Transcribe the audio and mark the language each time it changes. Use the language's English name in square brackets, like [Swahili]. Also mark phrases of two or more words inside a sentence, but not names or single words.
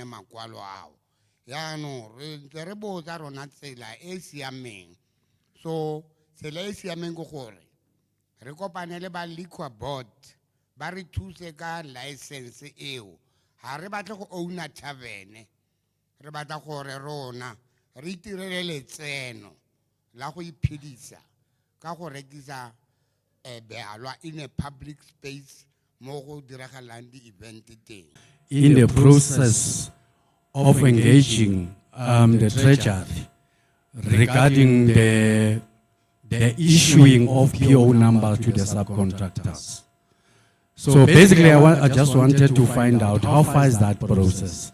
[Tswana] makwalo ao yaanong re botsa rona tsela e siameng so tsela e siameng go gore re kopane le ba [English] liquor board [Tswana] ba re thuse ka license eo ha re batle go owna tavern re batla gore rona re itirele letseno la go iphedisa ka go rekisa bealwa [English] in a public space [Tswana] mo go diragalang di event teng. [English] In the process of engaging the treasury regarding the issuing of PO numbers to the subcontractors. So basically, I just wanted to find out how far is that process.